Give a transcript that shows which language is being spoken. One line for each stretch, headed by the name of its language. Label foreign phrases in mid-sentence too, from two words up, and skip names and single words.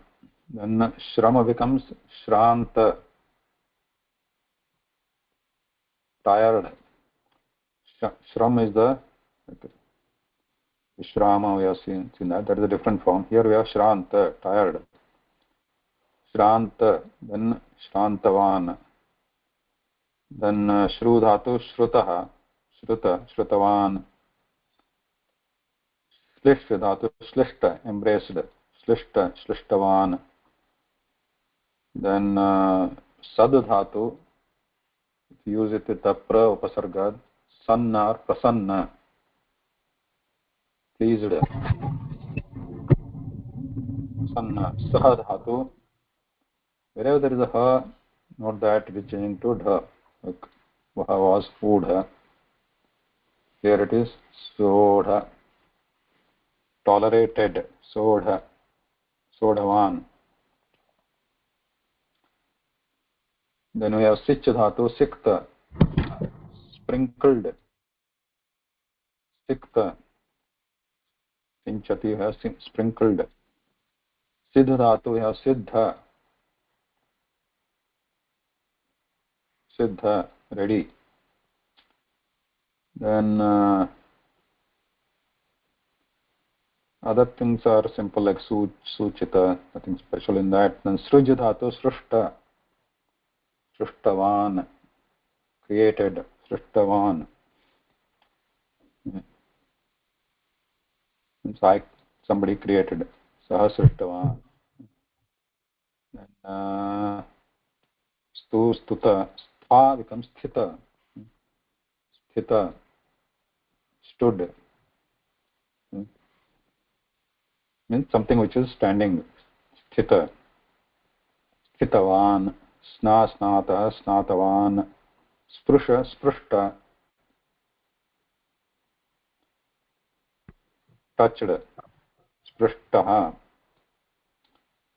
English: Then shrama becomes shranta, tired. Shram is the Vishrama, we have seen that. That is a different form. Here we have Shranta, tired.
Sanskrit: Shranta, then Shrantavan. Then Shru dhatu, Shrutaha, Shruta, Shrutavan. Shlishta dhatu, Shlishta, embraced. Shlishta, Shlishtavan.
English: Then
Sanskrit: Sad dhatu,
English: if you use it with the
Sanskrit: pra upasarga,
English: Sanna or Prasanna, pleased.
Sanskrit: Sanna, Saha dhatu,
English: wherever there is a ha, note that it is changing to dha. Like Vaha was udha. Here it is sodha. Tolerated. Sodha.
Sanskrit: Sodhavan.
English: Then we have
Sanskrit: sich dhatu, sikta.
English: Sprinkled. Sikta.
Sanskrit: Sinchati,
English: we have sprinkled.
Sanskrit: Siddha dhatu,
English: we have siddha. Siddha, ready. Then other things are simple like suchita, nothing special in that.
Sanskrit: Then sruj dhatu, srushta. Srushtavan,
English: created.
Sanskrit: Srushtavan.
English: It's like somebody created.
Sanskrit: Saha srushtavan. Then stu, stuta. Stha becomes sthita. Sthita,
English: stood. Means something which is standing.
Sanskrit: Sthita. Sthitavan. Sna, snata, snatavan. Sprusha, sprushta.
English: Touched. Sprushtaha.